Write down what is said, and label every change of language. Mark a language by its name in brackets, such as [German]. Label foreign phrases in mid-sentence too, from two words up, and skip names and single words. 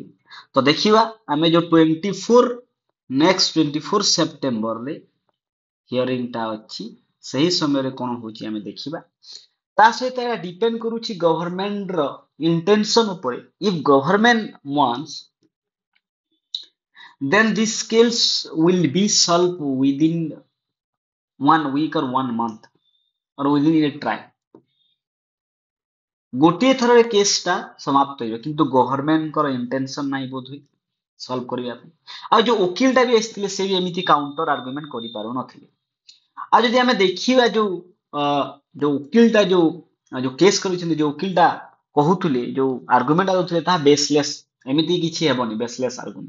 [Odia] ତ ଦେଖିବା ଆମେ ଯୋଉ 24 ସେପ୍ଟେମ୍ବରରେ ହିୟରିଂ ଟା ଅଛି, ସେହି ସମୟରେ କଣ ହଉଛି ଆମେ ଦେଖିବା। ତା ସହିତ ଏହା ଡିପେଣ୍ଡ କରୁଛି [English] government's intention [Odia] ଉପରେ। [English] if government wants then these skills will be solved within 1 week or 1 month or within a trial। [Odia] ଗୋଟିଏ ଥରରେ କେସଟା ସମାପ୍ତ ହେବ, କିନ୍ତୁ [English] government's intention [Odia] ନାହିଁ ବୋଧହୁଏ ସଲ୍ଭ କରିବା ପାଇଁ। ଆଉ ଯୋଉ ଓକିଲଟା ବି ଆସିଥିଲେ ସେ ବି ଏମିତି [English] counter argument [Odia] କରିପାରୁନଥିଲେ। ଆଉ ଯଦି ଆମେ ଦେଖିବା ଯୋଉ ଓକିଲଟା ଯୋଉ କେସ୍ କରିଛନ୍ତି, ଯୋଉ ଓକିଲଟା କହୁଥିଲେ ଯୋଉ ଆର୍ଗୁମେଣ୍ଟ ଦଉଥିଲେ ତାହା ବେସଲେସ୍, ଏମିତି କିଛି ହେବନି [English] baseless argument.